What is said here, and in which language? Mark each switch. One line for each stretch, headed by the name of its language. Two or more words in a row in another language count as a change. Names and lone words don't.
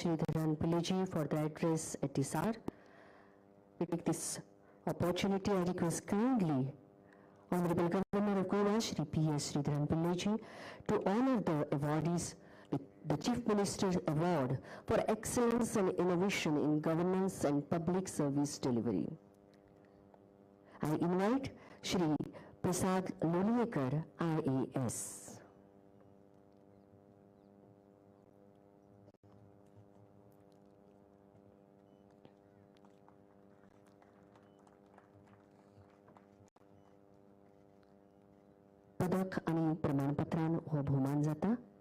English: Sridharan Pillaji for the address at this hour. We take this opportunity, I request kindly Honorable Governor of Goa Shri P.S. Sridharan Pillaji to honor the awardees with the Chief Minister's Award for Excellence and Innovation in Governance and Public Service Delivery. I invite Shri Prasad Loliyekar, IAS.
Konkani: पदक आणि प्रमाणपत्रान हो भोवमान जाता.